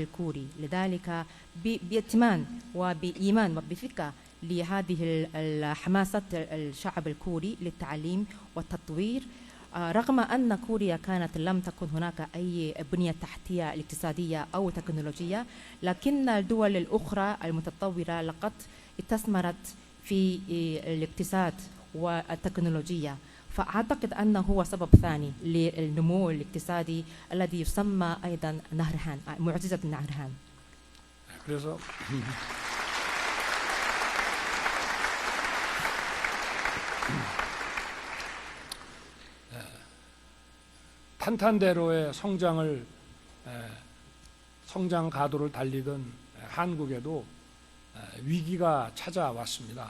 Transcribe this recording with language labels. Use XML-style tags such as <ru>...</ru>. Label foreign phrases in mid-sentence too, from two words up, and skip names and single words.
<ar>الكوري، لذلك بائتمان وبإيمان وبثقة لهذه الحماسة الشعب الكوري للتعليم والتطوير، رغم أن كوريا كانت لم تكن هناك أي بنية تحتية اقتصادية أو تكنولوجية، لكن الدول الأخرى المتطورة لقد استثمرت في الاقتصاد والتكنولوجيا. فأعتقد أنه هو سبب ثاني للنمو الاقتصادي الذي يسمى أيضا نهر هان، معجزة نهر هان.</ar> <ko>그래서 탄탄대로의 성장 가도를 달리던 한국에도 위기가 찾아왔습니다.</ko>